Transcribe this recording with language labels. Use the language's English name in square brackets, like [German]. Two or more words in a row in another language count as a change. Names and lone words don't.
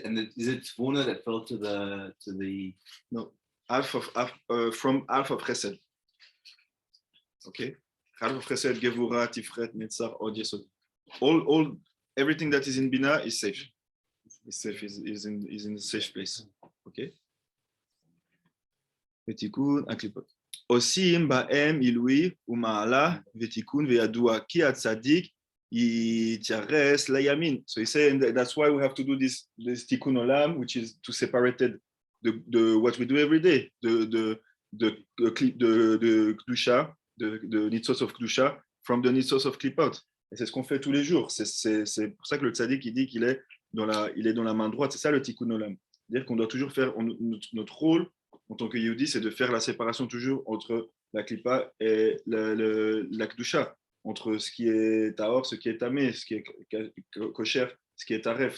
[English] And is it Tvuna that fell to the no, from half of Chesed. Okay, half of Chesed, Gevura, Tifret, Netzach, Od Yesod. All everything that is in Bina is safe. Is safe, is in a safe place. [Hebrew] Okay. ותיקון הקליפות. עושים בהם עילוי ומעלה ותיקון וידוע כי הצדיק יתפאר לימין. [English] So he's saying that's why we have to do this [Hebrew] תיקון עולם, [English] which is to separate the what we do every day, the kedusha, the nitzos of kedusha from the nitzos of klipot. [French] Et c'est ce qu'on fait tous les jours. C'est pour ça que le tzaddik il dit qu'il est dans la main droite. C'est ça le [Hebrew] תיקון עולם. [French] C'est-à-dire qu'on doit toujours faire notre rôle en tant que Yehudi, c'est de faire la séparation toujours entre la klippa et la kedusha, entre ce qui est tahor, ce qui est tamé, ce qui est kosher, ce qui est taref.